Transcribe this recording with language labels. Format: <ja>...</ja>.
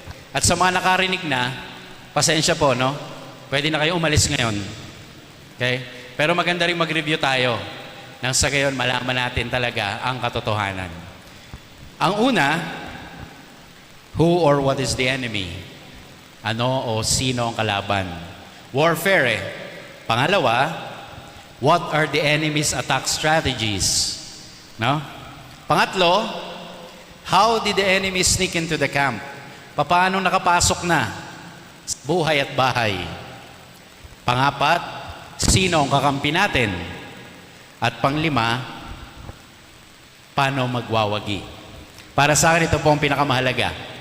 <tl>At sa mga nakarinig na, pasensya po, no? Pwede na kayo umalis ngayon. Okay? Pero maganda rin mag-review tayo nang sa gayon malaman natin talaga ang katotohanan. Ang una,</tl> <en>who or what is the enemy?</en> <tl>Ano o sino ang kalaban?</tl> <en>Warfare Pangalawa, what are the enemy's attack strategies? No? Pangatlo, how did the enemy sneak into the camp?</en> <tl>Paano nakapasok na sa buhay at bahay? Pangapat, sino ang kakampi natin? At panglima, paano magwawagi? Para sa akin, ito po ang pinakamahalaga.</tl>